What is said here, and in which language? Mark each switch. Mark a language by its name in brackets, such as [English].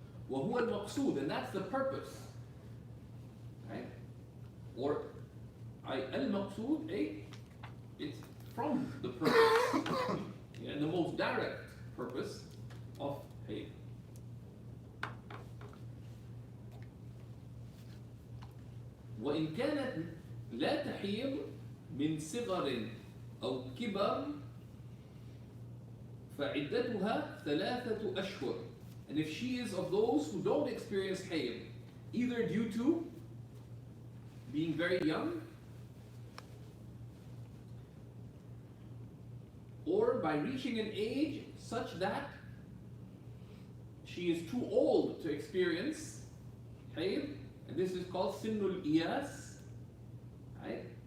[Arabic] وهو المقصود, [English] and that's the purpose, right? Or al-maqsood, it's from the purpose, and the most direct purpose of hayd. [Arabic] وإن كانت لا تحيض من صغر أو كبر فعدتها 3 أشهر. [English] And if she is of those who don't experience hayd, either due to being very young or by reaching an age such that she is too old to experience hayd, and this is called sinnul iyas, right?